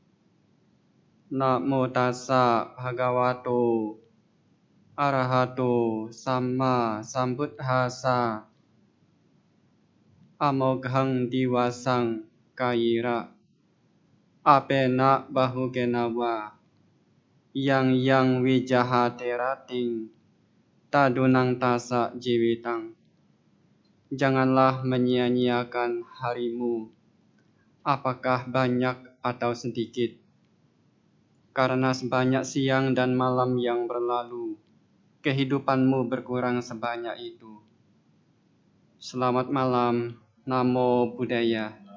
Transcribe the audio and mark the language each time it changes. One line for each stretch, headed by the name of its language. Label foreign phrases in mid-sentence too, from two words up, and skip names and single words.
Pali: Namo tassa bhagavato arahato samma sambuddhassa. Amoghang diwasang kaira apena bahugenawa yang wijahaterating tadunang tasa jiwitang.
Indonesian: Janganlah menyia-nyiakan harimu, apakah banyak atau sedikit, karena sebanyak siang dan malam yang berlalu, kehidupanmu berkurang sebanyak itu. Selamat malam.
Pali: Namo Buddhaya.